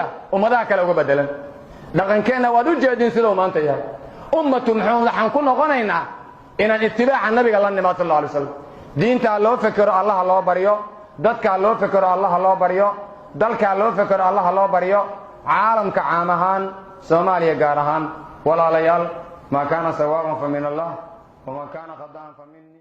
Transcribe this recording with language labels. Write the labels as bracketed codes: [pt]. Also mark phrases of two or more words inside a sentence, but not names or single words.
[so] ummadaha kale uga bedelan dhaqankeenna waad u jeedin siduu maanta yahay ummatu muhammad waxaan ku noqonaynaa inaan itibaaca nabiga la nimaad [ar] sallallahu alayhi wasallam [so] diinta loo fakero allah loo bariyo dadka loo fakero allah loo bariyo dalka loo fakero allah loo bariyo caalamka caam ahaan Soomaaliya gaar ahaan walaalayaal [ar] ma kana sawaban fa min Allah wa ma kana qadaan fa min